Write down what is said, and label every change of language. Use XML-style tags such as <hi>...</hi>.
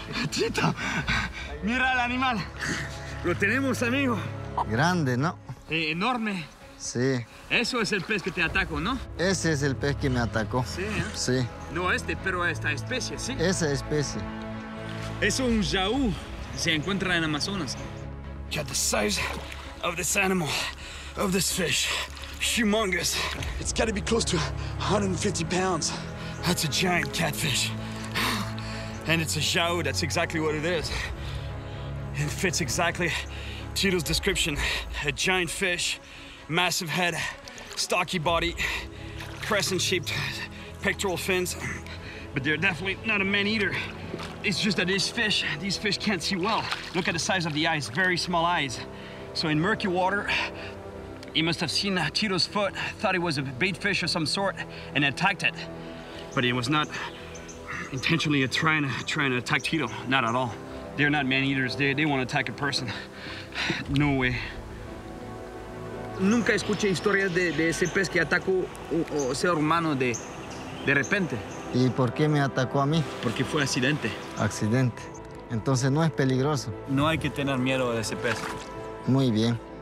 <es>Tito, mira el animal. Lo tenemos, amigo. Grande, ¿no? Enorme. Sí. Eso es el pez que te atacó, ¿no? Ese es el pez que me atacó. Sí, ¿eh? Sí. No pero esta especie, ¿sí? Esa especie. Es un Jau. Se encuentra en Amazonas.</es> <en>Got the size of this animal, of this fish. Humongous. It's got to be close to 150 pounds. That's a giant catfish. And it's a Jau, that's exactly what it is. It fits exactly Tito's description. A giant fish, massive head, stocky body, crescent-shaped pectoral fins. But they're definitely not a man-eater. It's just that these fish can't see well. Look at the size of the eyes, very small eyes. So in murky water, he must have seen Tito's foot, thought it was a bait fish of some sort, and attacked it. But it was not intentionally trying to attack Tito, not at all. They're not man-eaters, they want to attack a person. No way.</en> <es>Nunca escuché historias de ese pez que atacó o ser humano de repente. ¿Y por qué me atacó a mí? Porque fue accidente. Accidente. Entonces no es peligroso. No hay que tener miedo de ese pez. Muy bien.</es>